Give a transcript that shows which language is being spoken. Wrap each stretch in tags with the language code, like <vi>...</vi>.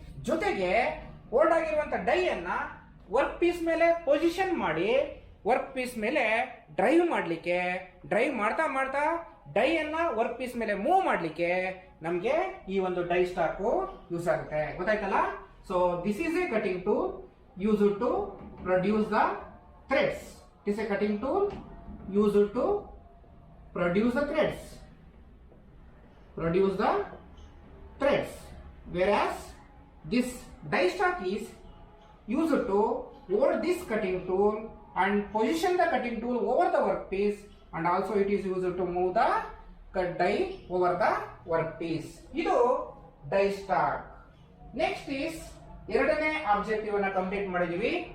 <kn>ಜೊತೆಗೆ ಹೋಲ್ಡ್ ಆಗಿರುವಂತ ಡೈ ಅನ್ನ ವರ್ಕ್ ಪೀಸ್ ಮೇಲೆ ಪೊಸಿಷನ್ ಮಾಡಿ ವರ್ಕ್ ಪೀಸ್ ಮೇಲೆ ಡ್ರೈವ್ ಮಾಡಲಿಕ್ಕೆ, ಡ್ರೈವ್ ಮಾಡ್ತಾ ಮಾಡ್ತಾ ಡೈ ಅನ್ನ ವರ್ಕ್ ಪೀಸ್ ಮೇಲೆ ಮೂವ್ ಮಾಡಲಿಕ್ಕೆ ನಮಗೆ ಈ ಒಂದು ಡೈ ಸ್ಟಾಕ್ ಯೂಸ್ ಆಗುತ್ತೆ. ಗೊತ್ತಾಯ್ತಲ್ಲ?</kn> <en>So this is a cutting tool use to produce the threads. It is a cutting tool use to produce the threads. Produce the threads. Whereas this die stock is used to hold this cutting tool and position the cutting tool over the workpiece, and also it is used to move the cut die over the workpiece.</en> <kn>Idu die stock. Next is ಎರಡನೇ objective ಅನ್ನ complete ಮಾಡಿದೀವಿ.</kn>